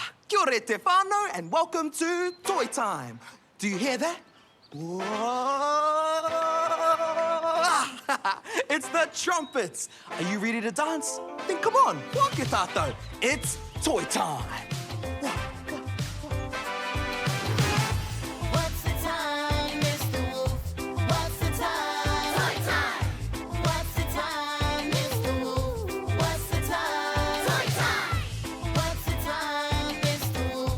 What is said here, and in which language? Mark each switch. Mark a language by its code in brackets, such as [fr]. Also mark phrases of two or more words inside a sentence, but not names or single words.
[mi] Kia ora te whānau [en] and welcome to Toi Time. Do you hear that? Whoa! It's the trumpets. Are you ready to dance? Then come on, [mi] waka tātou. [en] It's Toi Time. What's the time, Mr. Wolf? What's the time? Toi time. What's the time, Mr. Wolf? What's the time? Toi time. What's the time, Mr. Wolf?